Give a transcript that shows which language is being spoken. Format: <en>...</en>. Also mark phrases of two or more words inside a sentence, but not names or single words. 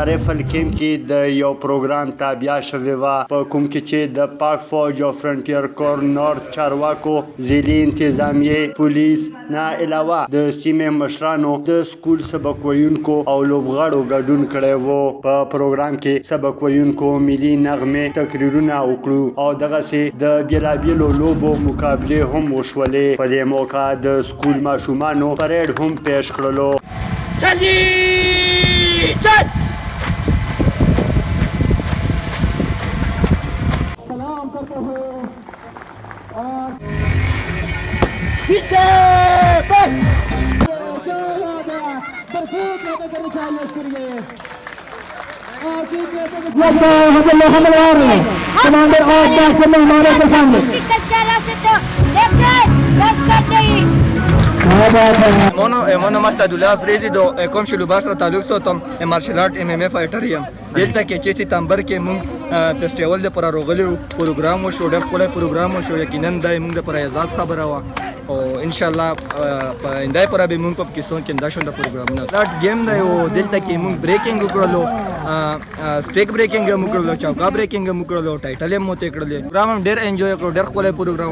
<ps>ریفل کیمپ کې د یو پروګرام تابع شوې وه په کوم کې چې د پاک فوج او فرنټیر کور نورث چارواکو ځلي انتظامیه پولیس نه علاوه د سیمې مشرانو د سکول سبق ویونکو او لوبغاړو ګډون کړی وو په پروګرام کې سبق ویونکو ملي نغمې تقریرونه وکړو او دغسې د بیلابیلو لوبو مقابلې هم وشولې په دې موقع د سکول ماشومانو پریډ هم پیش کړلو</ps> <ur>سلام کرتے ہو اور</ur> <en>commander of the</en> <ur>مہمانوں کے سامنے</ur> <ps>منو مستعدالله فریدي د کوم شلوبار سره تعلق ساتم مارشل آرټ ام ام ای فایټر یم دلته کې چې سپتمبر کې مونږ فیسټیوال لپاره راغلي وو پروګرام وشو ډېر ښکلی پروګرام وشو یقینا دا مونږ لپاره اعزاز خبره وه او انشاءالله په آینده پوره به مونږ په پاکستان کې همدا شانته پروګرامونه لاټ گیم دی او دلته کې مونږ بریکینګ وکړلو سټیک بریکینګ هم وکړلو چوکا بریکینګ هم وکړلو ټایټل هم موته کړلې پروګرام هم ډېر انجوای کړو ډېر ښکلی پروګرام</ps>